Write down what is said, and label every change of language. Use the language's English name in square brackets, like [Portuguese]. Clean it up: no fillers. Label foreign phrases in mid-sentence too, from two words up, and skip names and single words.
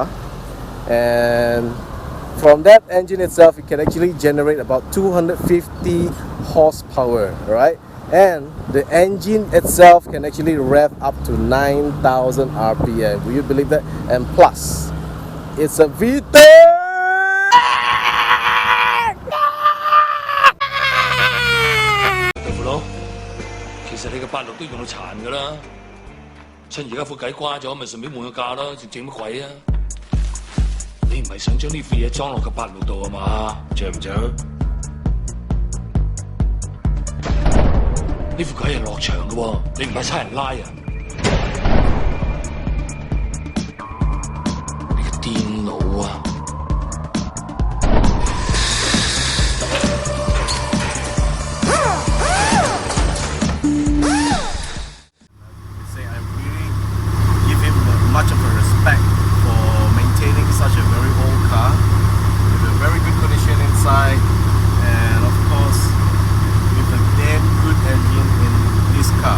[English] And from that engine itself, it can actually generate about 250 horsepower, right? And the engine itself can actually rev up to 9,000 RPM. Will you believe that? And plus, it's a VTEC! [Cantonese] 豆腐佬，其實你個86都用到殘㗎啦，趁而家副計瓜咗，咪順便換個價咯，仲整乜鬼啊？你唔係想將呢副嘢裝落個86度啊嘛？着唔着？呢副鬼係落場㗎喎，你唔係差人拉啊？你個癲佬啊！ [English] Much of a respect for maintaining such a very old car with a very good condition inside, and of course with a damn good engine in this car.